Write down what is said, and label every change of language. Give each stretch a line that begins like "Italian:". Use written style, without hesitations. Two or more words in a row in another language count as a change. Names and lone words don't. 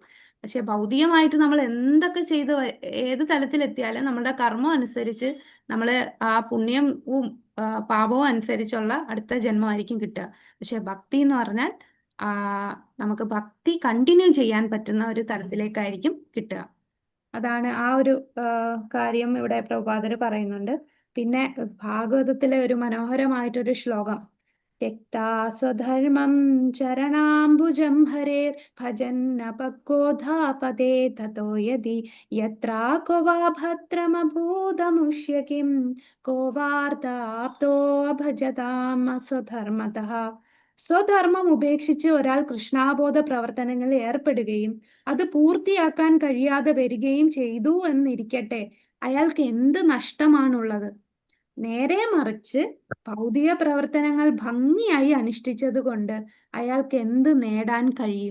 Malayalam: പക്ഷെ ഭൗതികമായിട്ട് നമ്മൾ എന്തൊക്കെ ചെയ്ത് ഏത് തലത്തിലെത്തിയാലും നമ്മുടെ കർമ്മം അനുസരിച്ച് നമ്മൾ ആ പുണ്യവും പാപവും അനുസരിച്ചുള്ള അടുത്ത ജന്മമായിരിക്കും കിട്ടുക. പക്ഷെ ഭക്തി എന്ന് പറഞ്ഞാൽ നമുക്ക് ഭക്തി കണ്ടിന്യൂ ചെയ്യാൻ പറ്റുന്ന ഒരു തലത്തിലേക്കായിരിക്കും കിട്ടുക. അതാണ് ആ ഒരു കാര്യം ഇവിടെ പ്രഭുപാദര് പറയുന്നുണ്ട്. പിന്നെ ഭാഗവതത്തിലെ ഒരു മനോഹരമായിട്ടൊരു ശ്ലോകം,
Sanskrit: त्यक्त्वा स्वधर्मं चरणाम्बुजं हरेर् भजन्नपक्वोऽधापदे ततो यदि यत्रा को वा भद्रमभूदमुष्य किं को वार्ताप्तो भजतां स्वधर्मतः.
Malayalam: സ്വധർമ്മം ഉപേക്ഷിച്ച് ഒരാൾ കൃഷ്ണാബോധ പ്രവർത്തനങ്ങളിൽ ഏർപ്പെടുകയും അത് പൂർത്തിയാക്കാൻ കഴിയാതെ വരികയും ചെയ്തു എന്നിരിക്കട്ടെ, അയാൾക്ക് എന്ത് നഷ്ടമാണുള്ളത്? നേരെ മറിച്ച് ഭൗതിക പ്രവർത്തനങ്ങൾ ഭംഗിയായി അനുഷ്ഠിച്ചത് കൊണ്ട് അയാൾക്ക് എന്ത് നേടാൻ കഴിയും?